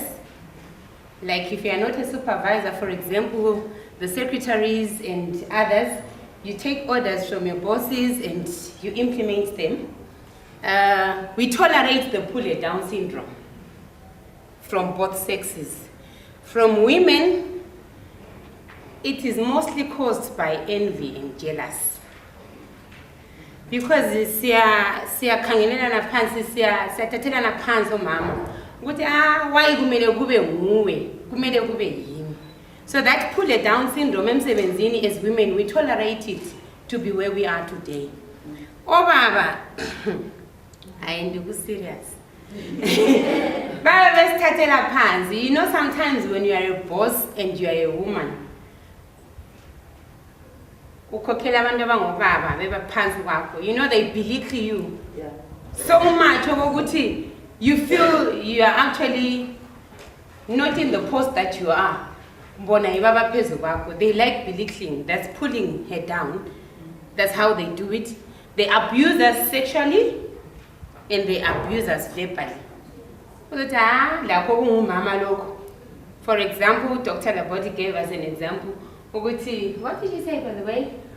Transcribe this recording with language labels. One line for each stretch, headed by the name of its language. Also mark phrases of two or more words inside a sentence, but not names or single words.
English: Like if you are not a supervisor, for example, the secretaries and others, you take orders from your bosses and you implement them. We tolerate the pull-down syndrome from both sexes. From women, it is mostly caused by envy and jealousy.
North Ndebele: Because siyakhangelelana phansi siyathathelana phansi omama ukuthi why kumele kube nguwe kumele kube yini.
English: So that pull down syndrome emsebenzini, as women we tolerate it to be where we are today.
North Ndebele: Obaba ayindiku serious. Baba besithathela phansi.
English: You know, sometimes when you are a boss and you are a woman,
North Ndebele: ukhokhela abantu abangobaba beba phansi kwakho,
English: you know, they belittle you. Yeah. So much ukuthi you feel you are actually not in the post that you are.
North Ndebele: Mbona ibaba phezu kwakho.
English: They like belittling. That's pulling her down. That's how they do it. They abuse us sexually and they abuse us verbally. For example, Dr. Laboti gave us an example. What did you say, by the way?